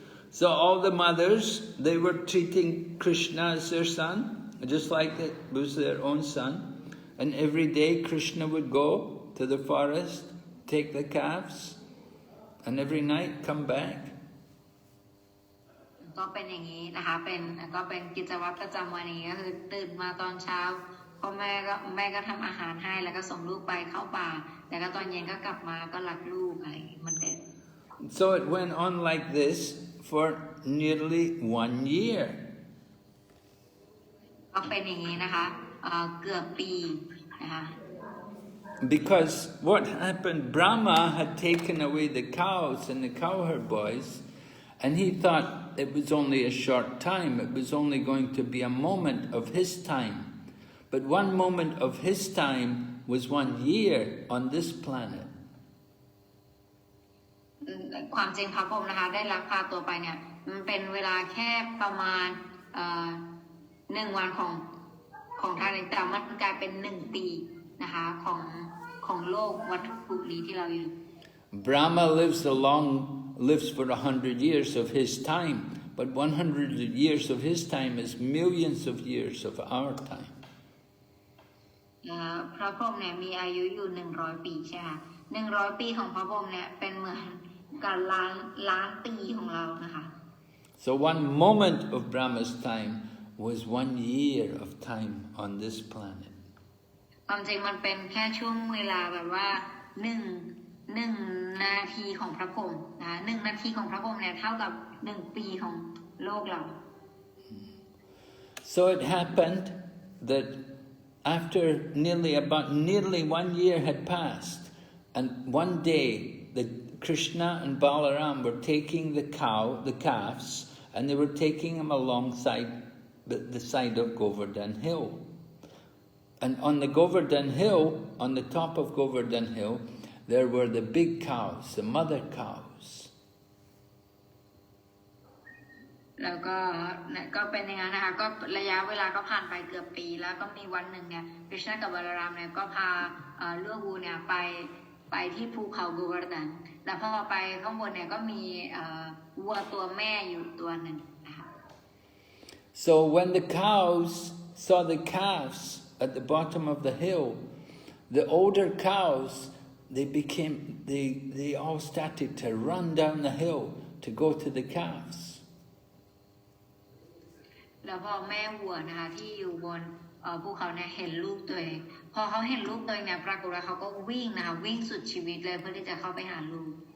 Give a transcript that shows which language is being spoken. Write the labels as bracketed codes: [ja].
[en] So all the mothers, they were treating Krishna as their son, just like it was their own son. And every day Krishna would go to the forest, take the calves, and every night come back. [th] ก็เป็นอย่างนี้นะคะก็เป็นกิจวัตรประจำวันนี้ก็คือตื่นมาตอนเช้าพ่อแม่ก็ทำอาหารให้แล้วก็ส่งลูกไปเข้าป่าแล้วก็ตอนเย็นก็กลับมาก็รักลูกอะไรมันเด็ด [en] So it went on like this for nearly 1 year. [th] ก็เป็นอย่างนี้นะคะเกือบปีนะคะ [en] Because what happened, Brahmā had taken away the cows and the cowherd boys, and he thought it was only a short time, it was only going to be a moment of his time. But 1 moment of his time was 1 year on this planet. [th] ความจริงพระพรหมนะคะได้ลักพาตัวไปเนี่ยมันเป็นเวลาแค่ประมาณ1 วันของท่านแต่มันกลายเป็น1 ปีนะคะของโลกวัฏฏุนี้ที่เราอยู่ [en] Brahmā lives for 100 years of his time, but 100 years of his time is millions of years of our time. [th] พระพรหมเนี่ยมีอายุอยู่100 ปีใช่ไหม100 ปีของพระพรหมเนี่ยเป็นเหมือนกับล้านปีของเรานะคะ [en] So 1 moment of Brahma's time was 1 year of time on this planet. [th] ความจริงมันเป็นแค่ช่วงเวลาแบบว่า1 นาทีของพระพรหมนะ1 นาทีของพระพรหมเนี่ยเท่ากับ1 ปีของโลกเรา [en] So it happened that after nearly 1 year had passed, and one day Krishna and Balaram were taking the calves, and they were taking them alongside the side of Govardhan Hill. And on the Govardhan Hill, on the top of Govardhan Hill, there were the big cows, the mother cows. [th] แล้วก็เป็นอย่างนั้นนะคะก็ระยะเวลาก็ผ่านไปเกือบปีแล้วก็มีวันหนึ่งเนี่ยคริชนากับบาลารามเนี่ยก็พาลูกวัวเนี่ยไปที่ภูเขาโกวาร์ดันแล้วพอไปข้างบนเนี่ยก็มีวัวตัวแม่อยู่ตัวหนึ่งนะคะ [en] So when the cows saw the calves at the bottom of the hill, the older cows, they all started to run down the hill to go to the calves. [th] แล้วพอแม่วัวนะคะที่อยู่บนภูเขาเนี่ยเห็นลูกตัวเองพอเขาเห็นลูกตัวเองเนี่ยปรากฏว่าเขาก็วิ่งนะคะวิ่งสุดชีวิตเลยเพื่อที่จะเข้าไปหาลูก